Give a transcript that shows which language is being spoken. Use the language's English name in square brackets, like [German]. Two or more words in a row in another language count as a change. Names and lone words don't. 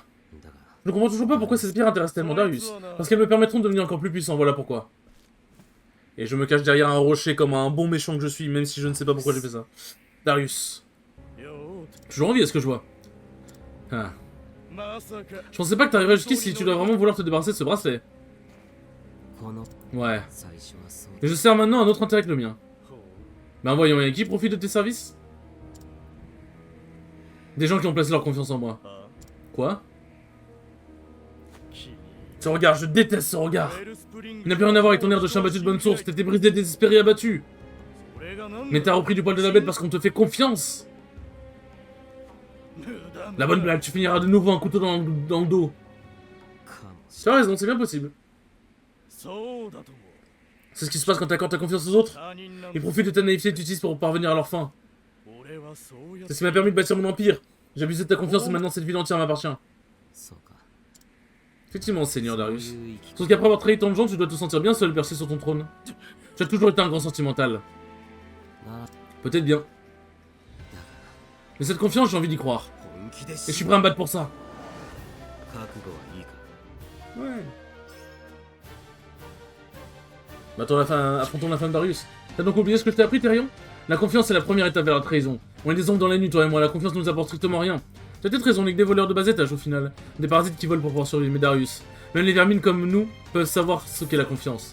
[French] Je ne comprends toujours pas pourquoi ces pierres intéressent tellement Darius. Parce qu'elles me permettront de devenir encore plus puissant, voilà pourquoi. Et je me cache derrière un rocher comme un bon méchant que je suis, même si je ne sais pas pourquoi j'ai fait ça. Darius. Toujours envie, est-ce que je vois? Ah. Je pensais pas que t'arriverais jusqu'ici, tu dois vraiment vouloir te débarrasser de ce bracelet. [Japanese] この [French] Ouais. [Japanese] 最初はそう [French] Mais je sers maintenant un autre intérêt que le mien. Ben voyons, et qui profite de tes services? Des gens qui ont placé leur confiance en moi. Quoi? Ce regard, je déteste ce regard. Il n'a plus rien à voir avec ton air de chien battu de bonne source, t'étais brisé, désespéré, abattu. Mais t'as repris du poil de la bête parce qu'on te fait confiance. La bonne blague, tu finiras de nouveau un couteau dans le dos. [Japanese] かもし [French] Tu as raison, c'est bien possible. C'est ce qui se passe quand t'accordes ta confiance aux autres. Ils profitent de ta naïveté et t'utilisent pour parvenir à leur fin. C'est ce qui m'a permis de bâtir mon empire. J'ai abusé de ta confiance et maintenant cette ville entière m'appartient. [Japanese] そうか [French] Effectivement, Seigneur [Japanese] そう [French] Darius. [Japanese] いう生き [French] Sauf qu'après avoir trahi tant de gens, tu dois te sentir bien seul perché sur ton trône. Tu as toujours été un grand sentimental. [Japanese] まあ [French] Peut-être bien. Mais cette confiance, j'ai envie d'y croire. [Japanese] 本気で [French] Et [Japanese] し [French] je suis prêt à me battre pour ça. [Japanese] 覚悟はいいか [French] Ouais. Affrontons la fin de Darius. T'as donc oublié ce que je t'ai appris, Thérion? La confiance, c'est la première étape vers la trahison. On est des ombres dans la nuit, toi et moi. La confiance nous apporte strictement rien. T'as peut-être raison, on est que des voleurs de bas étage au final. Des parasites qui volent pour pouvoir survivre. Mais Darius, même les vermines comme nous peuvent savoir ce qu'est la confiance.